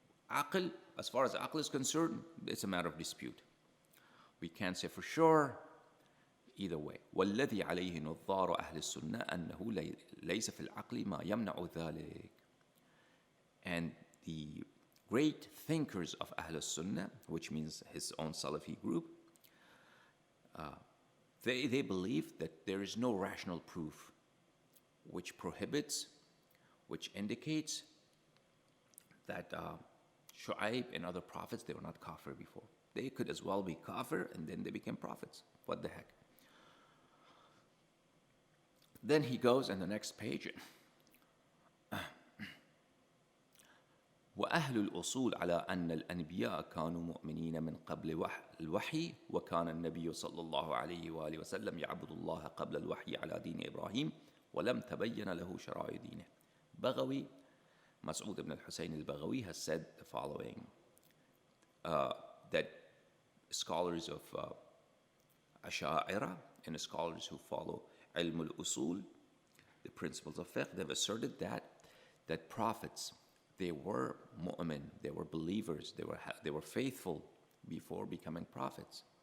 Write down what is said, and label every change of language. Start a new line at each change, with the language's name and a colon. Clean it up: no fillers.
English: Aql, as far as aql is concerned, it's a matter of dispute. We can't say for sure either way.
Arabic: والذي عليه نظار أهل السنة أنه ليس في العقل ما يمنع ذلك.
English: And the great thinkers of Ahl Sunnah, which means his own Salafi group, they believe that there is no rational proof which prohibits, which indicates that Shu'aib and other prophets, they were not kafir before. They could as well be kafir and then they became prophets. What the heck? Then he goes in the next page.
Arabic: وأهل الأصول على أن الأنبياء كانوا مؤمنين من قبل الوحي وكان النبي صلى الله عليه وآله وسلم يعبد الله قبل الوحي على دين إبراهيم ولم تبين له شرائع دينه.
English: Baghawi, Mas'ud ibn al-Husayn al-Baghawi has said the following, that scholars of Asha'ira and scholars who follow Ilm al-Usul, the principles of fiqh, they've asserted that prophets, they were mu'min, they were believers, they were faithful before becoming prophets.